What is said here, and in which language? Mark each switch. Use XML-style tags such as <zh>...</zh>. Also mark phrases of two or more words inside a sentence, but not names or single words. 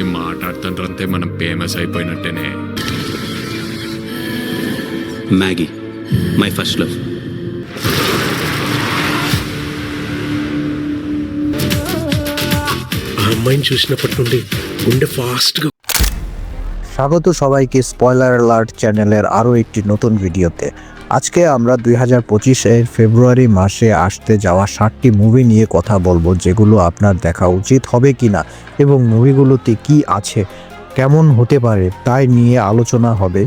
<te>మాట్లాడుతుంటే మనం ఫేమస్ అయిపోయినట్టేనే.</te> <en>Maggi my first love.</en> <te>ఆ అమ్మాయిని చూసినప్పటి నుండి గుండె ফাস্টగా.</te> <bn>স্বাগত সবাইকে স্পয়লার অ্যালার্ট চ্যানেলের আরও একটি নতুন ভিডিওতে। আজকে আমরা 2025-এর ফেব্রুয়ারি মাসে আসতে যাওয়া 7টি মুভি নিয়ে কথা বলবো, যেগুলো আপনার দেখা উচিত হবে কিনা এবং মুভিগুলোতে কি আছে, কেমন হতে পারে তাই নিয়ে আলোচনা হবে।</bn>